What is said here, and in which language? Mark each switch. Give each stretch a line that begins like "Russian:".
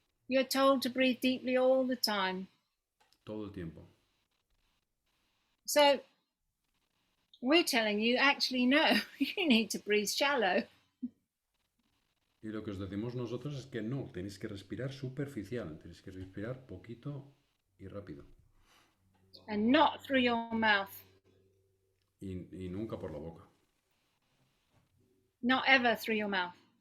English: You're told to breathe deeply all the time.
Spanish: Todo el tiempo.
English: So we're telling you, actually, no, you need to breathe shallow.
Spanish: Y lo que os decimos nosotros es que no, tenéis que respirar superficial, tenéis que respirar poquito y rápido.
English: And not through your mouth.
Spanish: Y nunca por la boca.
English: Not ever through your mouth.